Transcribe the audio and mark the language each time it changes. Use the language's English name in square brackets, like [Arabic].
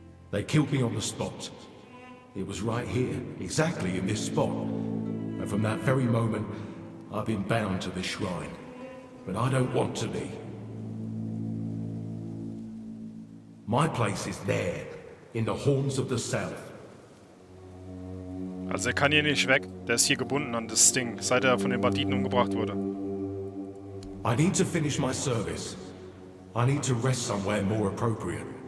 [English] They killed me on the spot. It was right here, exactly in this spot. And from that very moment, I've been bound to this shrine. But I don't want to be. My place is there, in the horns of the south. [German] Also er kann hier nicht weg. Der ist hier gebunden an das Ding, seit er von den Banditen umgebracht wurde. [English] I need to finish my service. I need to rest somewhere more appropriate.